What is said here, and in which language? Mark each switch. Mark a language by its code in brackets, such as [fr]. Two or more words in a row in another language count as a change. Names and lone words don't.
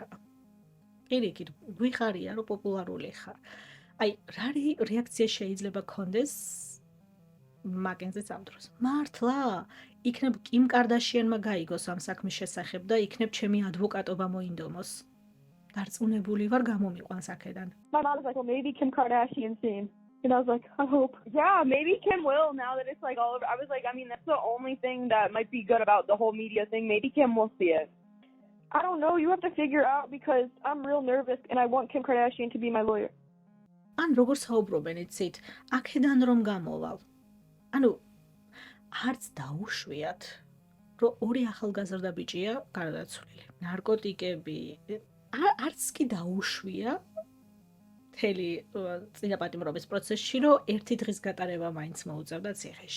[ka] პირიქით, გვიხარია, რომ პოპულარული ხარ. აი, რა რეაქცია შეიძლება გქონდეს მაკენზის ამ დროს? მართლა? იქნებ კიმ კარდაშიანმა გაიგოს ამ საქმის შესახებ და იქნებ ჩემი ადვოკატობა მოინდომოს. დარწმუნებული ვარ გამომიყვანს აქედან. [en] My mom was like, well, maybe Kim Kardashian's name. And I was like, I hope. Yeah, maybe Kim will now that it's like all over. I was like, I mean, that's the only thing that might be good about the whole media thing. Maybe Kim will see it. I don't know. You have to figure out because I'm real nervous and I want Kim Kardashian to be my lawyer. [ka] ან როგორ საუბრობენ იცით, აქედან რომ გამოვალ. ანუ არც დაუშვიათ, რომ ორი ახალგაზრდა ბიჭია გარდაცვლილი. ნარკოტიკები არც კი დაუშვია მთელი წინაპატიმრობის პროცესში, რომ ერთი დღის გატარება მაინც მოუწევდა ციხეში.